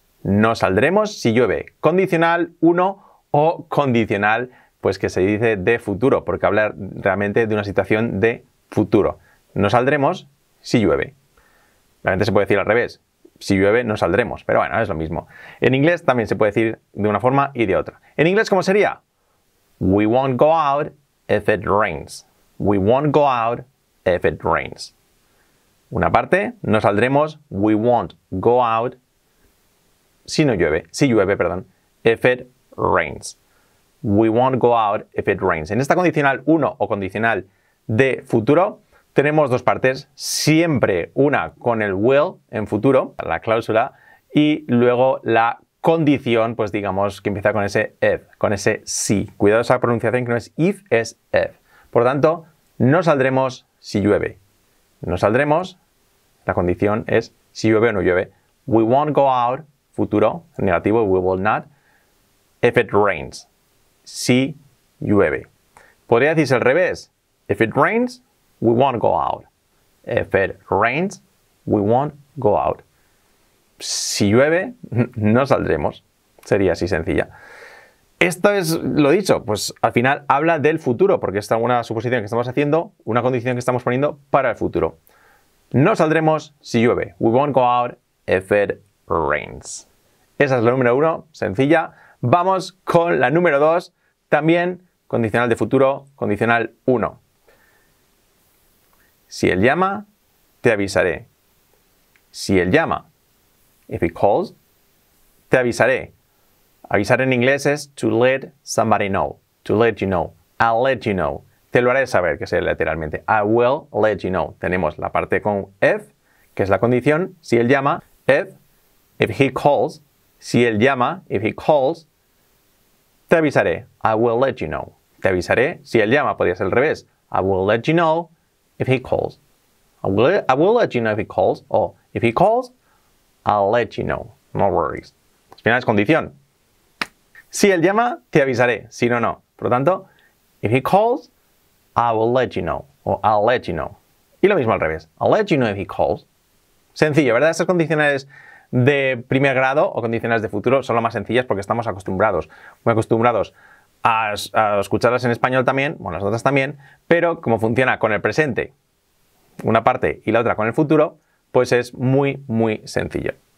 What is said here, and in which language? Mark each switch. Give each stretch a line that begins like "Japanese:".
Spanish: No saldremos si llueve. Condicional 1 o condicional, pues que se dice de futuro, porque habla realmente de una situación de futuro. No saldremos si llueve. Realmente se puede decir al revés. Si llueve, no saldremos. Pero bueno, es lo mismo. En inglés también se puede decir de una forma y de otra. En inglés, ¿cómo sería?
English: We won't go out if it rains. We won't go out if it rains.
Spanish: Una parte, no saldremos.
English: We won't go out
Spanish: si llueve, perdón.
English: If it rains. We won't go out if it rains.
Spanish: En esta condicional 1 o condicional de futuro, tenemos dos partes, siempre una con el will en futuro, la cláusula, y luego la condición, pues digamos que empieza con ese if, con ese si. Cuidado esa pronunciación, que no es if, es if. Por lo tanto, no saldremos si llueve. No saldremos, la condición es si llueve o no llueve.
English: We won't go out,
Spanish: futuro, negativo,
English: we will not, if it rains.
Spanish: Si llueve. Podría decirse al revés.
English: If it rains, we won't go out. If it rains, we won't go out.
Spanish: Si llueve, no saldremos. Sería así sencilla. Esto es lo dicho, pues al final habla del futuro, porque esta es una suposición que estamos haciendo, una condición que estamos poniendo para el futuro. No saldremos si llueve.
English: We won't go out if it rains.
Spanish: Esa es la número 1, sencilla. Vamos con la número 2, también condicional de futuro, condicional 1. Si él llama, te avisaré. Si él llama,
English: if he calls,
Spanish: te avisaré. Avisar en inglés es
English: to let somebody know. To let you know. I'll let you know.
Spanish: Te lo haré saber, que es literalmente.
English: I will let you know.
Spanish: Tenemos la parte con if, que es la condición. Si él llama,
English: if he calls.
Spanish: Si él llama,
English: if he calls,
Spanish: te avisaré.
English: I will let you know.
Spanish: Te avisaré. Si él llama, podría ser al revés.
English: I will let you know if he calls. I will let you know if he calls. O if he calls, I'll let you know. No worries.
Spanish: Al final es condición. Si él llama, te avisaré. Si no, no. Por lo tanto,
English: if he calls, I will let you know. O I'll let you know.
Spanish: Y lo mismo al revés.
English: I'll let you know if he calls.
Spanish: Sencillo, ¿verdad? Estas condicionales de primer grado o condicionales de futuro son las más sencillas porque estamos acostumbrados. Muy acostumbrados a escucharlas en español también, bueno, las otras también, pero como funciona con el presente, una parte y la otra con el futuro, pues es muy, muy sencillo.